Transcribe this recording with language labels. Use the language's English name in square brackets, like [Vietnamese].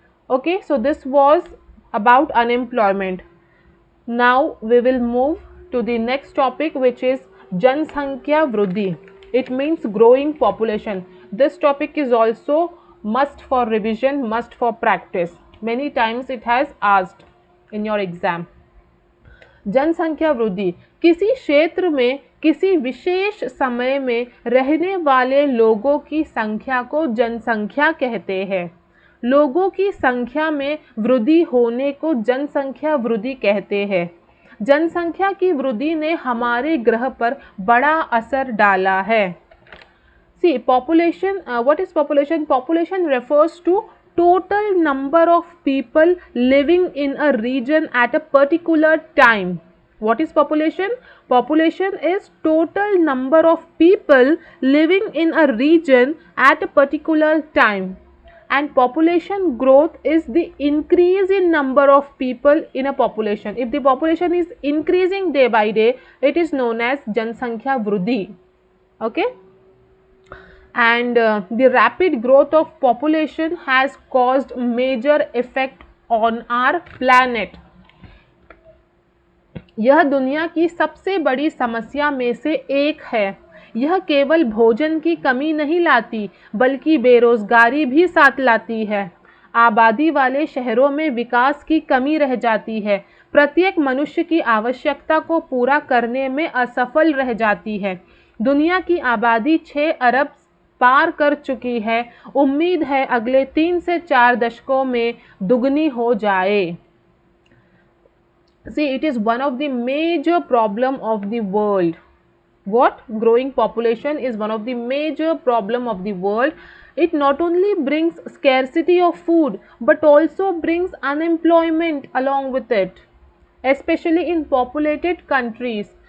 [English] Okay, so this was about unemployment. Now we will move to the next topic, which is Jansankhya Vruddhi. It means growing population. This topic is also must for revision, must for practice. Many times it has asked in your exam. [Hindi] जनसंख्या वृद्धि किसी क्षेत्र में किसी विशेष समय में रहने वाले लोगों की संख्या को जनसंख्या कहते हैं। लोगों की संख्या में वृद्धि होने को जनसंख्या वृद्धि कहते हैं। जनसंख्या की वृद्धि ने हमारे ग्रह पर बड़ा असर डाला है। [English] See, population, what is population? Population refers to total number of people living in a region at a particular time. What is population? Population is total number of people living in a region at a particular time. And population growth is the increase in number of people in a population. If the population is increasing day by day, it is known as Jansankhya Vruddhi. Okay? And the rapid growth of population has caused major effect on our planet. [Hindi] यह दुनिया की सबसे बड़ी समस्या में से एक है। यह केवल भोजन की कमी नहीं लाती, बल्कि बेरोजगारी भी साथ लाती है। आबादी वाले शहरों में विकास की कमी रह जाती है। प्रत्येक मनुष्य की आवश्यकता को पूरा करने में असफल रह जाती है। दुनिया की आबादी 6 अरब पार कर चुकी है। उम्मीद है अगले 3 से 4 दशकों में दुगनी हो जाए। [English] See, it is one of the major problem of the world. What? Growing population is one of the major problem of the world. It not only brings scarcity of food, but also brings unemployment along with it, especially in populated countries.